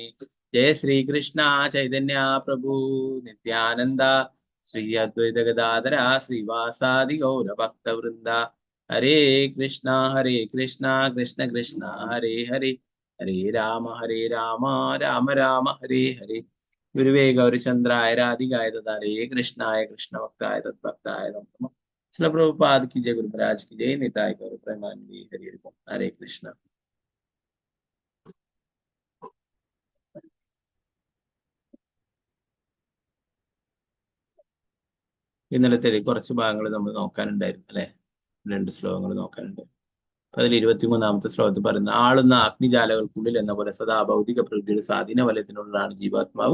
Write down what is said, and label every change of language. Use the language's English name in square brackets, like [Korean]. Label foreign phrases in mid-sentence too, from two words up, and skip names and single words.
[Sanskrit] ജയ ശ്രീകൃഷ്ണ ചൈതന്യ പ്രഭു നിത്യാനന്ദ ശ്രീ അദ്വൈത ഗദാധര ശ്രീവാസാദി ഗൗരഭക്തവൃന്ദ. ഹരേ കൃഷ്ണ കൃഷ്ണ കൃഷ്ണ ഹരേ ഹരേ ഹരേ രാമ രാമ രാമ ഹരേ ഹരേ. ഗുരുവേ ഗൗരചന്ദ്രായ രാധികായ തദാരേ കൃഷ്ണായ കൃഷ്ണഭക്തായ തദ്ഭക്തായ നമഃ. [Hindi] श्रील प्रभुपाद की जय, गुरु महाराज की जय, निताय गौर प्रेमानंदी, हरि हरि बोल, हरे कृष्ण. [Malayalam] ഇന്നലത്തെ കുറച്ച് ഭാഗങ്ങൾ നമ്മൾ നോക്കാനുണ്ടായിരുന്നു അല്ലെ, 2 ശ്ലോകങ്ങൾ നോക്കാനുണ്ട്. അതിൽ 23-ാമത്തെ ശ്ലോകത്തിൽ പറയുന്ന ആളുന്ന അഗ്നിജാലകൾക്കുള്ളിൽ എന്ന പോലെ സദാ ഭൗതിക പ്രകൃതിയുടെ സ്വാധീന വലയത്തിനുള്ളതാണ് ജീവാത്മാവ്.